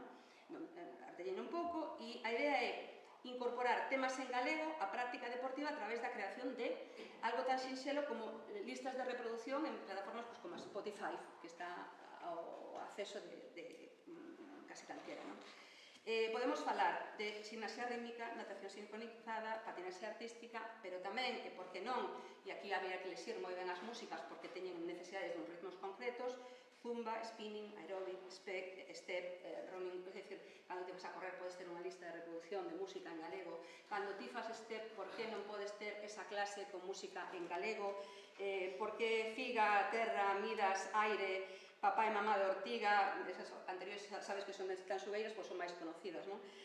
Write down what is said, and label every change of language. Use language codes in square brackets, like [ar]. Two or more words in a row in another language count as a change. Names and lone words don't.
[gl] Artellei un pouco, e a idea é incorporar temas en galego á práctica deportiva a través da creación de algo tan sinxelo como listas de reproducción en plataformas como Spotify, que está ao acceso de casi calquera. Podemos falar de gimnasia rítmica, natación sincronizada, patinaxe artística, pero tamén, e por que non, e aquí habría que lexir moi ben as músicas porque teñen necesidades de ritmos concretos, zumba, spinning, aeróbic, step, running, é dicir, cando te vas a correr podes ter unha lista de reproducción de música en galego, cando ti fas step, por que non podes ter esa clase con música en galego, por que figa, terra, midas, aire, papá e mamá de Ortiga, esas anteriores sabes que son tan subeiras, pois son máis conocidas, non?